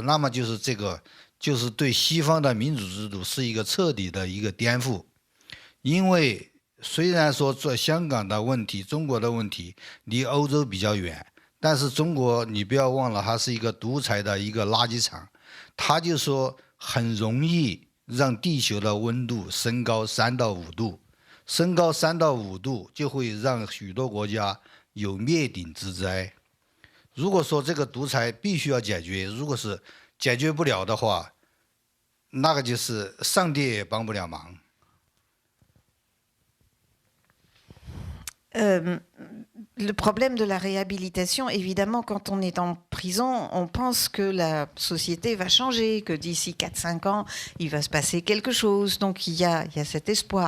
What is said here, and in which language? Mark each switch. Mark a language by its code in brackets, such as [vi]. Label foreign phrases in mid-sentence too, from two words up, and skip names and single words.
[zh] 那么就是这个就是对西方的民主制度是一个彻底的一个颠覆，因为虽然说做香港的问题，中国的问题离欧洲比较远，但是中国你不要忘了，它是一个独裁的一个垃圾场，它就说很容易让地球的温度升高3到5度，升高3到5度就会让许多国家有灭顶之灾。如果说这个独裁必须要解决，如果是解决不了的话，那个就是上帝也帮不了忙。 [fr] Le problème de la réhabilitation, évidemment, quand on est en prison, on pense que la société va changer, que d'ici 4-5 ans, il va se passer quelque chose. Donc il y a cet espoir.